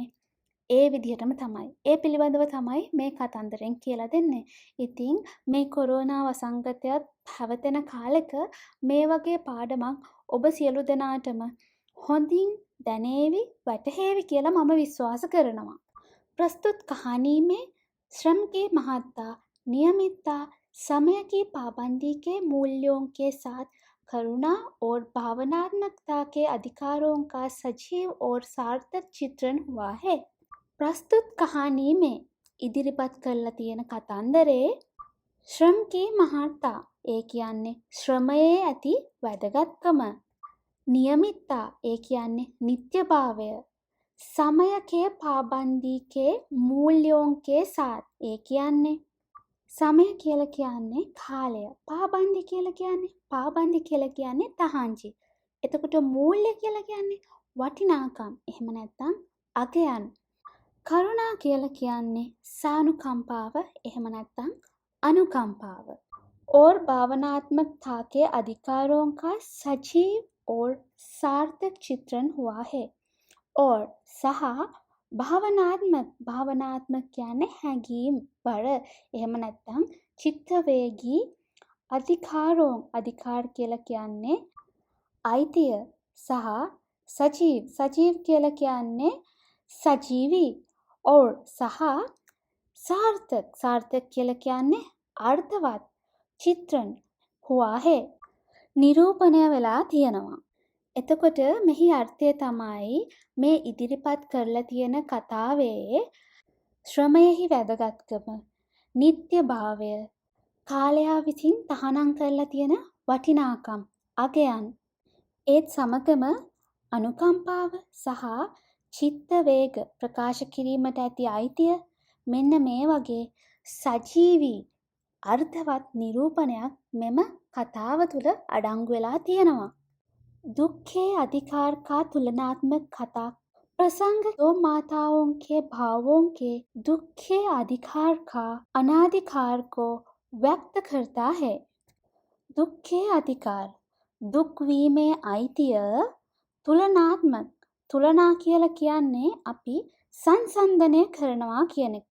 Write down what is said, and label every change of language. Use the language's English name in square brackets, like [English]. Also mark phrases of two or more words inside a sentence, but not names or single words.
[Sinhala] ඒ විදිහටම තමයි. ඒ පිළිබඳව තමයි මේ කතන්දරෙන් කියලා දෙන්නේ. ඉතින් මේ කොරෝනා වසංගතයත් පැවතෙන කාලෙක මේ වගේ පාඩමක් ඔබ සියලු දෙනාටම හොඳින් දැනේවි, වැටහෙවි කියලා මම විශ්වාස කරනවා. [Hindi] प्रस्तुत कहानी में श्रम के महत्ता, नियमितता, समय की पाबंदी के मूल्यों के साथ करुणा और भावनात्मकता के अधिकारों का सजीव और सार्थक चित्रण हुआ है. प्रस्तुत कहानी में [Sinhala] ඉදිරිපත් කරලා තියෙන කතන්දරේ ශ්‍රම [Hindi] की महत्ता [Sinhala] ඒ කියන්නේ ශ්‍රමයේ ඇති වැදගත්කම, नियमितता ඒ කියන්නේ නිත්‍යභාවය, [Hindi] समय के पाबंदी के मूल्यों के साथ [Sinhala] ඒ කියන්නේ සමය කියලා කියන්නේ කාලය, පාබන්දි කියලා කියන්නේ තහංචි. එතකොට මූල්‍ය කියලා කියන්නේ වටිනාකම්. එහෙම නැත්නම් අගයන්. කරුණා කියලා කියන්නේ සානුකම්පාව. එහෙම නැත්නම් अनुकंपाव. [Hindi] और भावनात्मकता के अधिकारों का सजीव और सार्थक चित्रण हुआ है। [Sinhala] और සහ භාවනාත්මක කියන්නේ හැඟීම් බර එහෙම නැත්නම් චිත්තවේගී අධිකාර කියලා කියන්නේ අයිතිය සහ සජීව කියලා කියන්නේ සජීවී और සහ सार्थक කියලා කියන්නේ අර්ථවත් චිත්‍රන් [Hindi] हुआ है [Sinhala] නිරූපණය වෙලා තියෙනවා. එතකොට මෙහි අර්ථය තමයි මේ ඉදිරිපත් කරලා තියෙන කතාවේ ශ්‍රමයෙහි වැදගත්කම, නිත්‍යභාවය, කාලයා විසින් තහනම් කරලා තියෙන වටිනාකම්, අගයන්, ඒත් සමගම අනුකම්පාව සහ චිත්ත වේග ප්‍රකාශ කිරීමට ඇති අයිතිය මෙන්න මේ වගේ සජීවී අර්ථවත් නිරූපණයක් මෙම කතාව තුළ අඩංගු වෙලා තියෙනවා. [Hindi] दुख के अधिकार का तुलनात्मक कथा प्रसंग दो माताओं के भावों के दुख के अधिकार का अनाधिकार को व्यक्त करता है. दुख के अधिकार [Sinhala] දුක් වීමේ අයිතිය තුලනා කියලා කියන්නේ අපි සංසන්දනය කරනවා කියන එක.